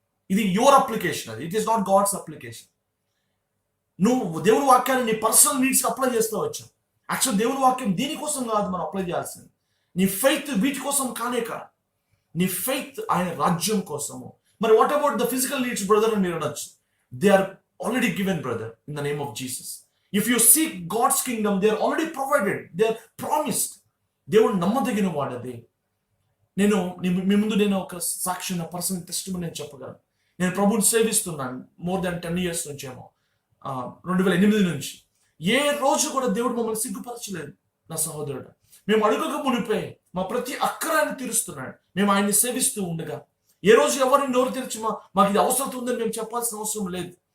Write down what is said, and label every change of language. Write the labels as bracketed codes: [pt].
[te] ఇది your application, అది. [en] It is not God's application. [te] నువ్వు దేవుని వాక్యాన్ని నీ పర్సనల్ నీడ్స్కి అప్లై చేస్తూ వచ్చావు. యాక్చువల్ దేవుని వాక్యం దీనికోసం కాదు మనం అప్లై చేయాల్సింది. నీ ఫెయిత్ వీటి కోసం కానే కాదు. నీ ఫెయిత్ ఆయన రాజ్యం కోసము. మరి [en] what about the physical needs [te] brother అని మీరు అనొచ్చు. [en] They are already given, brother, in the name of Jesus. If you seek God's kingdom, they are already provided. They are promised. [te] దేవుడు నమ్మదగిన వాడది. నేను మీ ముందు ఒక సాక్షి, నా పర్సనల్ టెస్టిమనీ నేను చెప్పగలను. నేను ప్రభుని సేవిస్తున్నాను [en] more than 10 years [te] నుంచి ఏమో, 2008 నుంచి. ఏ రోజు కూడా దేవుడు మమ్మల్ని సిగ్గుపరచలేదు నా సహోదరుడు. మేము అడుగక మునిపే మా ప్రతి అక్కరాన్ని తీరుస్తున్నాడు. మేము ఆయన్ని సేవిస్తూ ఉండగా ఏ రోజు ఎవరిని నోరు తెరిచి మాకు ఇది అవసరం ఉందని మేము చెప్పాల్సిన అవసరం లేదు.